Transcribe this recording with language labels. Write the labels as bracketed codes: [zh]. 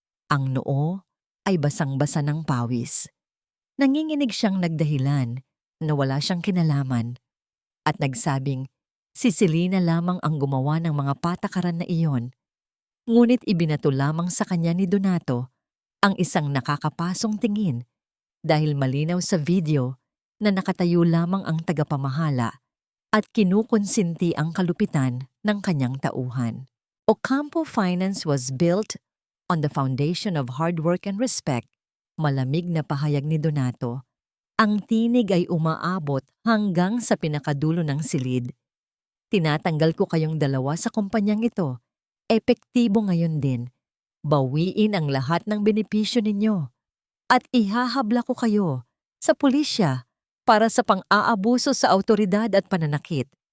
[tl] Ang noo ay basang-basa ng pawis. Nanginginig siyang nagdahilan na wala siyang kinalaman at nagsabing si Selena lamang ang gumawa ng mga patakaran na iyon. Ngunit ibinato lamang sa kanya ni Donato ang isang nakakapasong tingin dahil malinaw sa video na nakatayo lamang ang tagapamahala at kinukonsinti ang kalupitan ng kanyang tauhan. [en] Ocampo Finance was built on the foundation of hard work and respect. [tl] Malamig na pahayag ni Donato. Ang tinig ay umaabot hanggang sa pinakadulo ng silid. Tinatanggal ko kayong dalawa sa kumpanyang ito. Epektibo ngayon din. Bawiin ang lahat ng benepisyo ninyo. At ihahabla ko kayo sa pulisya para sa pang-aabuso sa awtoridad at pananakit.